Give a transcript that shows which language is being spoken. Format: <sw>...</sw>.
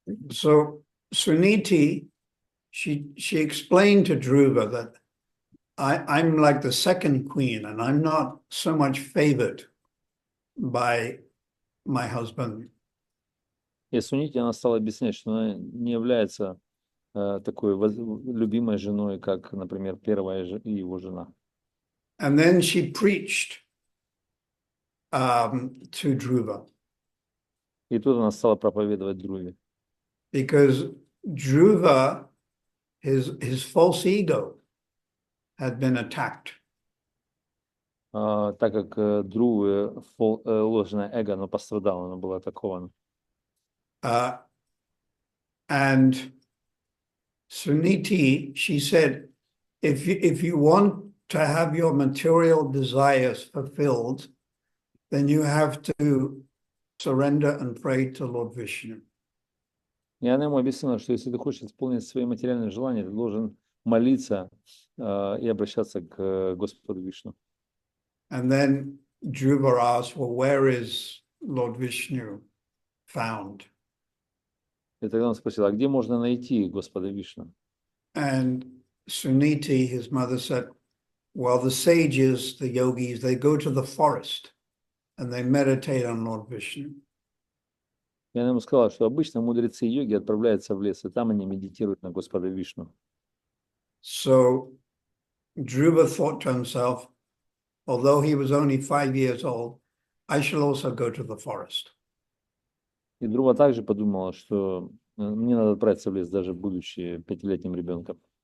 <en>So Suniti, she explained to Dhruva that I'm like the second queen and I'm not so much favored by my husband.</en> <ru>И Сунити, она стала объяснять, что она не является такой любимой женой, как, например, первая его жена.</ru> <en>And then she preached to Dhruva.</en> <ru>И тут она стала проповедовать Dhruve.</ru> <en>Because Dhruva, his false ego had been attacked.</en> <ru>Так как Dhruve ложное эго, оно пострадало, оно было атаковано.</ru> <en>And Suniti, she said, if you want to have your material desires fulfilled, then you have to surrender and pray to Lord Vishnu.</en> <ru>И она ему объяснила, что если ты хочешь исполнить свои материальные желания, ты должен молиться и обращаться к Господу Вишну.</ru> <en>And then Dhruva asked, well, where is Lord Vishnu found?</en> <ru>И тогда он спросил, а где можно найти Господа Вишну?</ru> <en>And Suniti, his mother, said, well, the sages, the yogis, they go to the forest and they meditate on Lord Vishnu.</en> <ru>И она ему сказала, что обычно мудрецы и йоги отправляются в лес, и там они медитируют на Господа Вишну.</ru> <en>So Dhruva thought to himself, although he was only 5 years old, I shall also go to the forest.</en> <ru>И Dhruva также подумала, что мне надо отправиться в лес, даже будучи 5-летним ребенком.</ru>